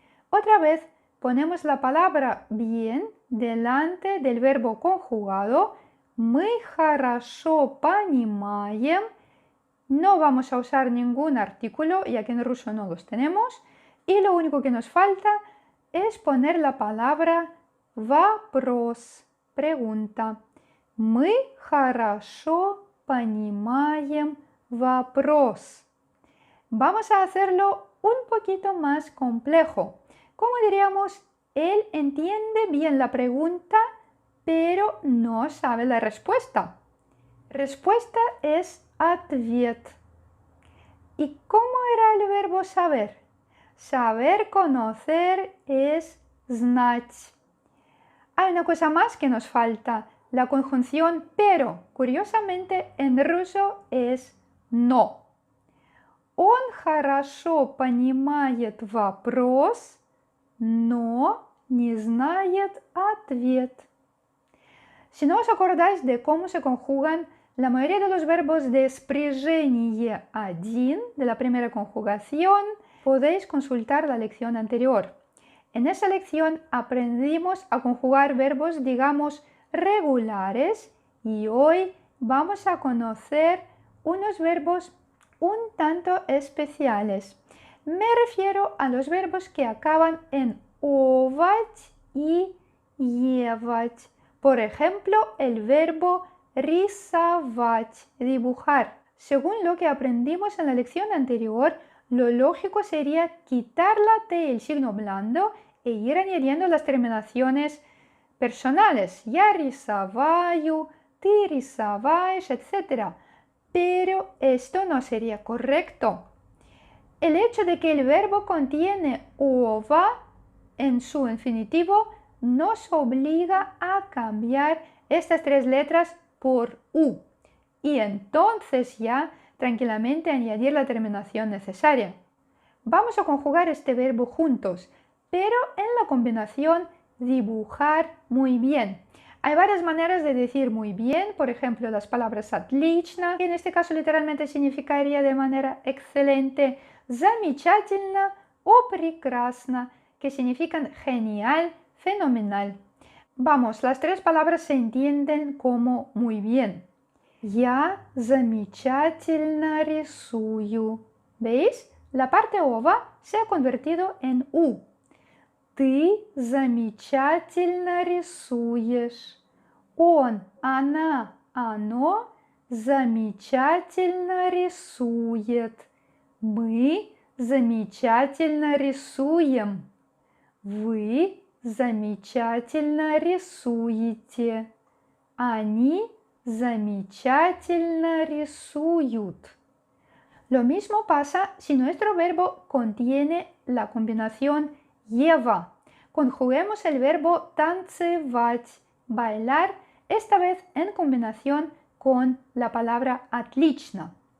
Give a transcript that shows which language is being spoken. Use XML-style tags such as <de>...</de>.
<es>Otra vez ponemos la palabra bien delante del verbo conjugado.</es> <ru>Мы хорошо понимаем.</ru> <es>No vamos a usar ningún artículo, ya que en ruso no los tenemos. Y lo único que nos falta es poner la palabra вопрос, pregunta.</es> <ru>Мы хорошо понимаем вопрос.</ru> <es>Vamos a hacerlo un poquito más complejo. ¿Cómo diríamos? Él entiende bien la pregunta, pero no sabe la respuesta. Respuesta es ответ. ¿Y cómo era el verbo saber? Saber, conocer es знать. Hay una cosa más que nos falta, la conjunción pero. Curiosamente en ruso es no.</es> <ru>Он хорошо понимает вопрос, но не знает ответ.</ru> <es>Si no os acordáis de cómo se conjugan la mayoría de los verbos de спряжение один, de la primera conjugación, podéis consultar la lección anterior. En esa lección aprendimos a conjugar verbos, digamos, regulares y hoy vamos a conocer unos verbos un tanto especiales. Me refiero a los verbos que acaban en овать y евать. Por ejemplo, el verbo рисовать, dibujar. Según lo que aprendimos en la lección anterior, lo lógico sería quitar la T, el signo blando, e ir añadiendo las terminaciones personales.</es> <ru>Я рисоваю, ты рисоваешь, etc.</ru> <es>Pero esto no sería correcto. El hecho de que el verbo contiene ova en su infinitivo nos obliga a cambiar estas tres letras por U y entonces ya tranquilamente añadir la terminación necesaria. Vamos a conjugar este verbo juntos, pero en la combinación dibujar muy bien. Hay varias maneras de decir muy bien, por ejemplo las palabras отлично, que en este caso literalmente significaría de manera excelente, замечательно o прекрасно, que significan genial, fenomenal. Vamos, las tres palabras se entienden como muy bien.</es> <ru>Я замечательно рисую.</ru> <es>¿Veis? La parte ова se ha convertido en U.</es> <ru>Ты замечательно рисуешь. Он, она, оно замечательно рисует. Мы замечательно рисуем. Вы замечательно рисуете. Они замечательно рисуют.</ru> <es>Lo mismo pasa si nuestro verbo contiene la combinación lleva. Conjuguemos el verbo танцевать, bailar, esta vez en combinación con la palabra отлично.</es>